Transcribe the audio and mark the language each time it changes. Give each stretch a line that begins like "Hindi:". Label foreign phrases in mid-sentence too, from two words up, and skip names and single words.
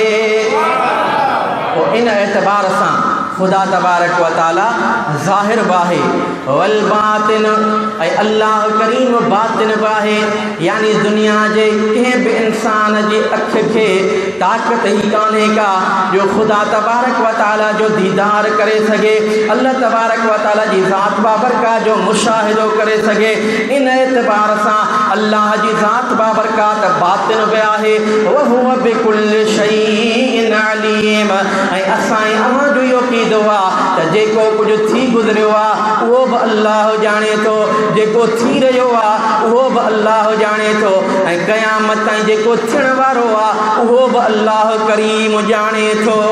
Sindhi: पोइ इन एतबार सां खुदा
Arabic: تبارك وتعالى
Sindhi: ज़ाहिर बि आहे,
Arabic: والباطن
Sindhi: ऐं अल्लाह करीम बातिन बि आहे। यानी दुनिया जे कंहिं बि इंसान जी अख खे ताक़त ई कान्हे का जो खुदा
Arabic: تبارك وتعالى
Sindhi: जो दीदार करे सघे, अल्लाह
Arabic: تبارك وتعالى
Sindhi: जी ज़ात बाबरकात जो मुशाहिदो करे सघे। इन एतबार सां अल्लाह जी ज़ात बाबरकात बातिन बि आहे।
Arabic: وهو بكل شيء عليم.
Sindhi: ऐं असां अव्हां जो इहो कीदो आहे त जेको कुझु थी गुज़रियो आहे उहो बि अल्लाह ॼाणे थो, जेको थी रहियो आहे उहो बि अल्लाह ॼाणे थो, ऐं क़यामत ताईं जेको थियण वारो आहे उहो बि अल्लाह करीम ॼाणे थो।